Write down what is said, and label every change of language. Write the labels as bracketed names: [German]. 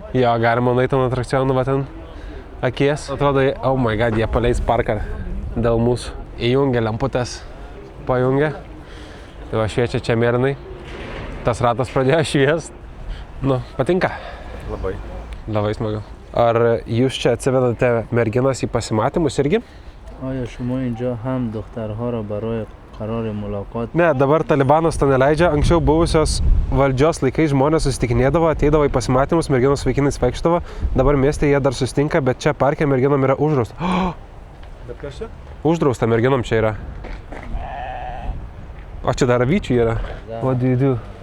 [Lithuanian] Jo, galima nueiti ant atrakcionų, va ten akies. Atrodo, [English] oh my god, [Lithuanian] jie paleis parką dėl mūsų. Įjungia lemputės, pajungia. Tai va šviečia čia mėrynai. Tas ratas pradėjo šviest. Nu, patinka. Labai. Labai smagu. Ar jūs čia atsivedate merginas į pasimatymus irgi? [Persian] آیا شما اینجا هم دخترها را برای قرار ملاقات [Lithuanian] Ne, dabar Talibanas to neleidžia. Anksčiau buvusios valdžios laikais žmonės susitikinėdavo, ateidavo į pasimatymus, merginos vaikinais vaikštavo. Dabar mieste jie dar susitinka, bet čia parke merginom yra uždrausta. Bet kas čia? Uždrausta merginom čia yra. O čia dar avyčių yra. [English] What do you do?